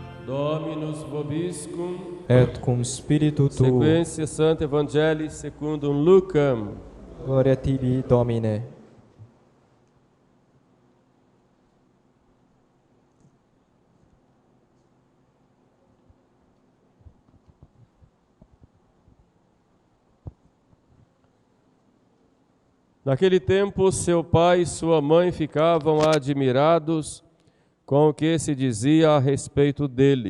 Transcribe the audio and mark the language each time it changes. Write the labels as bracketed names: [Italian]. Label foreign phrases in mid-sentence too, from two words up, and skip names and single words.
[Latin] Dominus vobiscum, et cum spiritu tuo. sequentia Sancti Evangelii secundum Lucam. Gloria tibi, Domine. [Portuguese] Naquele tempo, seu pai e sua mãe ficavam admirados com o que se dizia a respeito dele.